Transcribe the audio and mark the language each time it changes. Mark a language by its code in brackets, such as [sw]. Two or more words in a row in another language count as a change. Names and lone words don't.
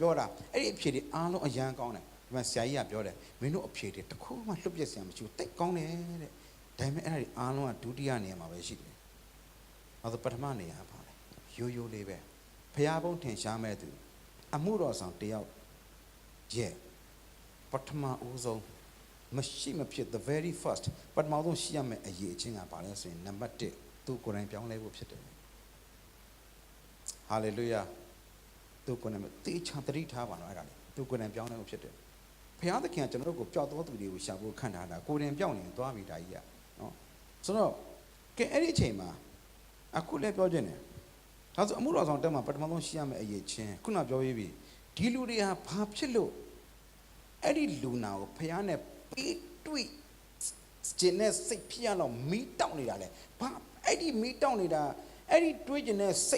[my] ပြောတာအဲ့ဒီအဖြေတွေအားလုံးအရန်ကောင်းတယ်ဒီမှာဆရာကြီးကပြောတယ်မင်းတို့အဖြေတွေတစ်ခုမှလွတ်ပြစ်စရာမရှိဘူးတိ တ်ကောင်းတယ်တဲ့ဒါပေမဲ့အဲ့ဒါတွေအားလုံးကဒုတိယနေရာမှာပဲရှိတယ်အဲ့ဒါပထမနေရာပါလေရိုးရိုးလေးပဲဖျားပုံးထင်ရှားမဲ့သူအမှုတော်ဆောင်တယောက်ရဲ့ပထမဦးဆုံးမရှိမဖြစ် [en] the very first [my] ပထမဆုံးရှိရမယ့်အရေးအချင်းကဘာလဲဆိုရင်နံပါတ်1သူကိုယ်တိုင်ပြောင်းလဲဖို့ဖြစ်တယ်ဟာလေလုယာသူကိုယ်တိုင်တေချာတ တိထားပါတော့အဲ့ဒါလေသူကိုယ်တိုင်ပြောင်းလဲဖို့ဖြစ်တယ်ဘုရားသခင်ကကျွန်တော်တို့ကိုပျောက်သောသူတွေကိုရှာဖို့ခန့်ထားတာကိုယ်တိုင်ပြောင်းနေသွားပြီဒါကြီးကနော်ဆိုတော့ကဲအဲ့ဒီအချိန်မှာအခုလည်းပြောခြင်းတယ်ဒါဆိုအမှုတော်ဆောင်တက်မှာပထမဆုံးရှိရမယ့်အရေးချင်းခုနပြောပြီးဒီလူတွေဟာဘာဖြစ်လို့အဲ့ဒီလူနာကိုဘုရားနဲ့ပေးတွေ့ခြင်းနဲ့စိတ်ဖြစ်ရတော့မီးတောက်နေတာလေဘာအဲ့ဒီမီးတောက်နေတာအဲ့ဒီတွေးခြင်းနဲ့စိတ်